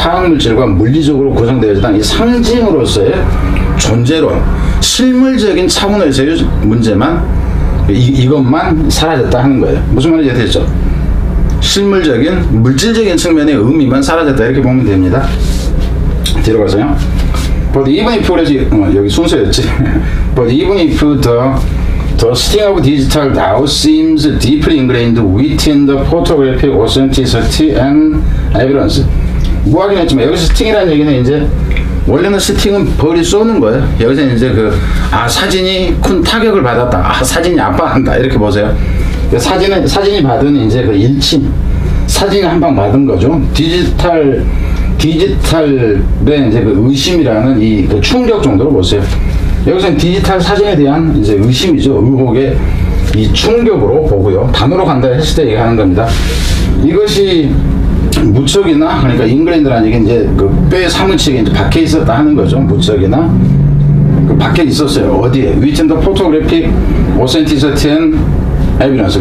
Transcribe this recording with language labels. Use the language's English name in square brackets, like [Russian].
[Korean] 화학 물질과 물리적으로 구성되어 있는 이 상징으로서의 존재론, 실물적인 차원에서의 문제만 이것만 사라졌다 하는 거예요. 무슨 말인지 이해됐죠? 실물적인 물질적인 측면의 의미만 사라졌다 이렇게 보면 됩니다. 뒤로 가서요. But even if 그래서 여기 순서였지. [English] But even if the sting of digital now seems deeply ingrained within the photographic authenticity and evidence. [Korean] 뭐 하긴 했지만 여기서 스팅이라는 얘기는 이제 원래는 스팅은 벌이 쏘는 거예요. 여기서 이제 사진이 큰 타격을 받았다. 사진이 아파한다. 이렇게 보세요. 사진이 받은 이제 그 일침, 사진이 한 방 받은 거죠. 디지털의 이제 그 의심이라는 이 그 충격 정도로 보세요. 여기서는 디지털 사진에 대한 이제 의심이죠. 의혹의 이 충격으로 보고요. 단어로 간다 했을 때 얘기하는 겁니다. 이것이 무척이나, 그러니까 잉글랜드라는 얘기 이제 그 뼈의 사무치게 이제 박혀 있었다 하는 거죠. 무척이나 그 박혀 있었어요. 어디에? [English] Within the photographic authenticity and evidence.